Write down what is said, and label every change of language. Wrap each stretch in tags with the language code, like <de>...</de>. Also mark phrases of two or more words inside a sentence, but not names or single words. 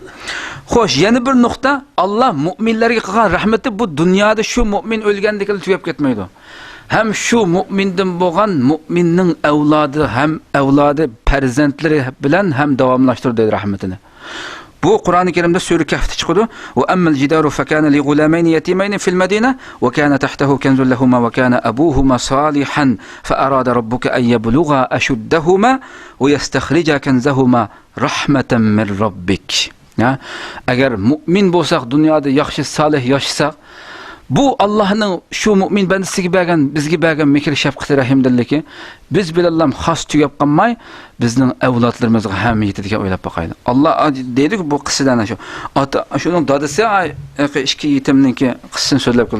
<uz>Xo'sh, yana bir nuqta, Allah mu'minlarga qilgan rahmati bu dunyoda shu mu'min o'lgandek tugab ketmaydi. Ham shu mu'mindan bo'lgan mu'minning avlodi ham avlodi farzandlari bilan ham davomlashtirdi rahmatini. Bu Qur'oni Karimda sura Kahfda chiqadi.</uz> <ar>وأما الجدار فكان لغلامين يتيمين في المدينة وكان تحته كنز لهما وكان أبوهما صالحا فأراد ربك أن يبلغا أشدهما ويستخرجا كنزهما رحمة من ربك.</ar> <uz>Agar mu'min bo'lsak, dunyoda yaxshi solih yashsak, bu Allohning shu mu'min bandasiga bergan, bizga bergan mehr shafqati rahimdilligi biz bilan xos tugab qolmay, bizning avlodlarimizga ham yetadigan o'ylab boqaylik. Allah deydi-ku bu qissadan shu. Ota shuning dadasi ikki yetimniki qissasini so'zlab qildi.</uz>